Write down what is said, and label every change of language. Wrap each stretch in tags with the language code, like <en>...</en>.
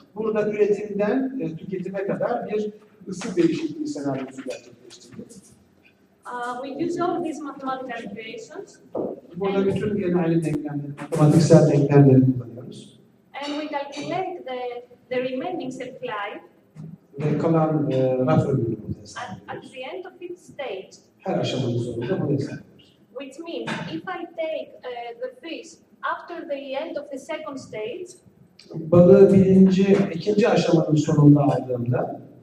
<tr>Burada üretimden tüketime kadar bir ısı değişikliği senaryosu gerçekleştirdik.</tr> <en>We use all these mathematical equations.</en> <tr>Burada bütün genel denklemleri, matematiksel denklemleri kullanıyoruz.</tr> <en>And we calculate the remaining shelf life</en> <tr>Ve kalan raf ömrünü burada hesaplıyoruz.</tr> <en>at the end of each stage.</en> <tr>Her aşamanın sonunda bunu hesaplıyoruz.</tr> <en>which means if I take the fish after the end of the second stage,</en> <tr>balığı ikinci aşamanın sonunda aldığımda</tr>